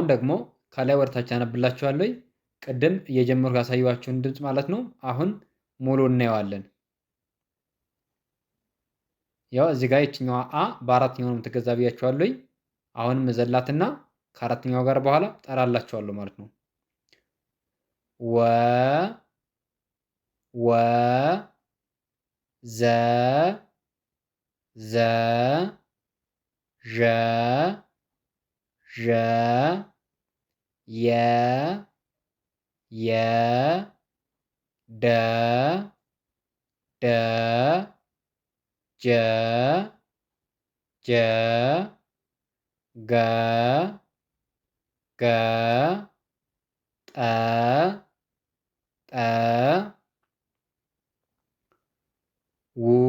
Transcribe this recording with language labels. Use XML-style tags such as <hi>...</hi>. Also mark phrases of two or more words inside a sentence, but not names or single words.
<am>ደግሞ ከላይ ወደታች አነብላችኋለሁ። ቅድም እየጀመርኩ ያሳየኋችሁን ድምፅ ማለት ነው። አሁን ሙሉ እናየዋለን። ያው እዚህ ጋር ይችኛዋ አ በአራተኛው ነው የምትገዛ ብያችኋለሁኝ። አሁንም መዘላትና ከአራተኛው ጋር በኋላ ጠራላችኋለሁ ማለት ነው። ወ ወ ዘ ዘ ዠ ዠ የ የ ደ ደ ጀ ጀ ገ ገ ጠ ጠ ው</am>